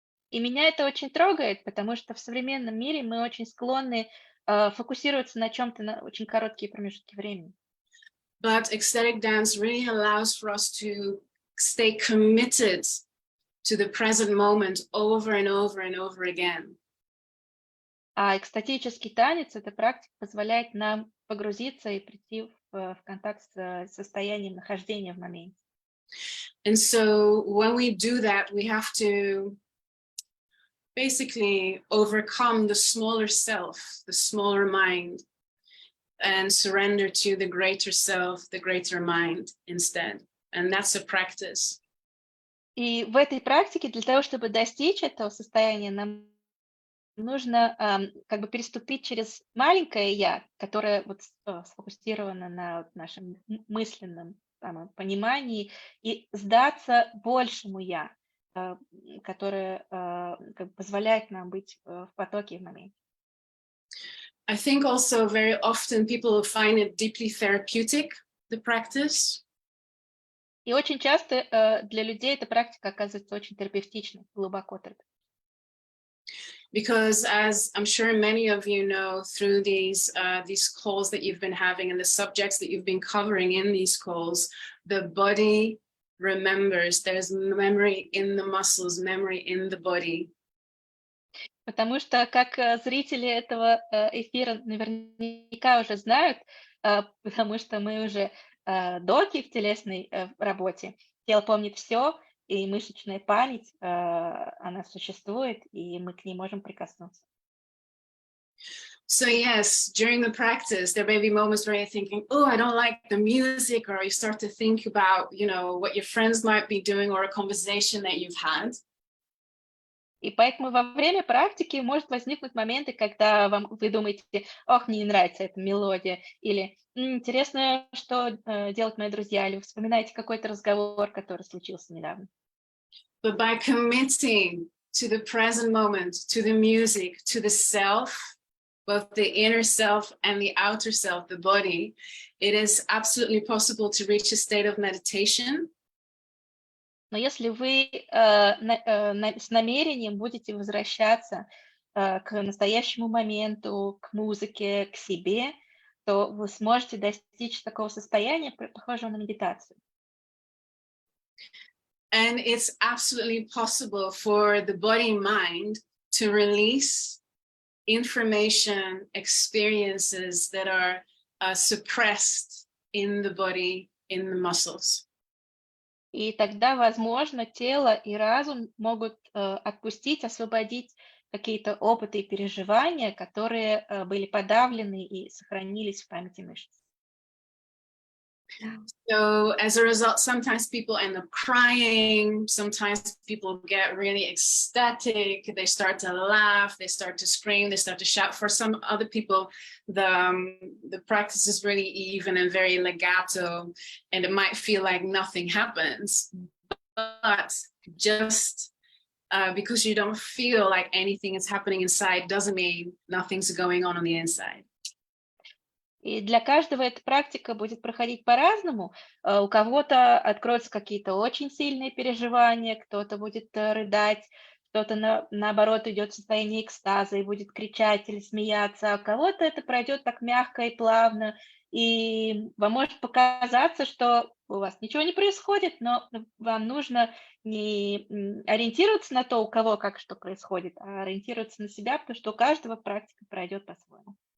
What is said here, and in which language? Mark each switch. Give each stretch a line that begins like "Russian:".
Russian: И меня это очень трогает, потому что в современном мире мы очень склонны фокусироваться на чем-то на очень короткие промежутки времени.
English: But ecstatic dance really allows for us to stay committed to the present moment over and over and over again.
Russian: А экстатический танец, эта практика позволяет нам погрузиться и прийти в контакт с состоянием нахождения в моменте.
English: And so when we do that, we have to basically overcome the smaller self, the smaller mind, and surrender to the greater self, the greater mind instead. And that's a practice.
Russian: И в этой практике для того, чтобы достичь этого состояния, нам нужно как бы переступить через маленькое «я», которое вот сфокусировано на нашем мысленном понимании, и сдаться большему «я», которое как бы позволяет нам быть в потоке в моменте.
English: I think also very often people find it deeply therapeutic, the practice.
Russian: И очень часто для людей эта практика оказывается очень терапевтичной, глубоко терапевтичной.
English: Because as I'm sure many of you know through these calls that you've been having and the subjects that you've been covering in these calls, the body remembers. There's memory in the muscles, memory in the body.
Russian: Потому что, как зрители этого эфира наверняка уже знают, потому что мы уже доки в телесной работе, тело помнит все, и мышечная память, она существует, и мы к ней можем прикоснуться.
English: So yes, during the practice, there may be moments where you're thinking, oh, I don't like the music, or you start to think about, what your friends might be doing or a conversation that you've had.
Russian: И поэтому во время практики может возникнуть моменты, когда вы думаете, ох, мне не нравится эта мелодия, или интересно, что делают мои друзья, или вы вспоминаете какой-то разговор, который случился недавно.
English: But by committing to the present moment, to the music, to the self, both the inner self and the outer self, the body, it is absolutely possible to reach a state of meditation.
Russian: Но если вы с намерением будете возвращаться к настоящему моменту, к музыке, к себе, то вы сможете достичь такого состояния, похожего на медитацию.
English: And it's absolutely possible for the body and mind to release information, experiences that are suppressed in the body, in the muscles.
Russian: И тогда, возможно, тело и разум могут отпустить, освободить какие-то опыты и переживания, которые были подавлены и сохранились в памяти мышц. Да.
English: So as a result, sometimes people end up crying. Sometimes people get really ecstatic. They start to laugh. They start to scream. They start to shout. For some other people, the practice is really even and very legato, and it might feel like nothing happens. But just because you don't feel like anything is happening inside doesn't mean nothing's going on the inside.
Russian: И для каждого эта практика будет проходить по-разному. У кого-то откроются какие-то очень сильные переживания, кто-то будет рыдать, кто-то наоборот идет в состояние экстаза и будет кричать или смеяться, а у кого-то это пройдет так мягко и плавно, и вам может показаться, что у вас ничего не происходит, но вам нужно не ориентироваться на то, у кого как что происходит, а ориентироваться на себя, потому что у каждого практика пройдет по-своему.